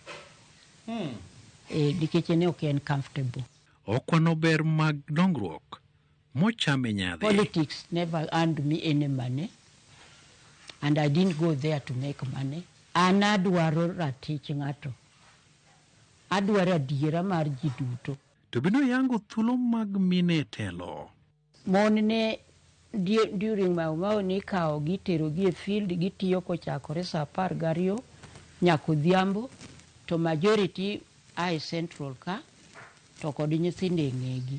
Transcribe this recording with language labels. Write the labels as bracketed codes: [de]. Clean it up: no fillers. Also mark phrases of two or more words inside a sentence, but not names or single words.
[luo] Nikech ne ok en comfortable. Okwano ber mag dongruok mochame nyadhi. [en] Politics never earned me any money, and I didn't go there to make money. [luo] An adwaro ratich ng'ato. Adwaro adiera mar ji duto. To bino yango thuolo mag mine telo. Mon ne during Mau ni kao gitero gi e field gitiyo kochakore sa 12 nyaka odhiambo to majority ai central ka to kod nyithindo e ng'egi.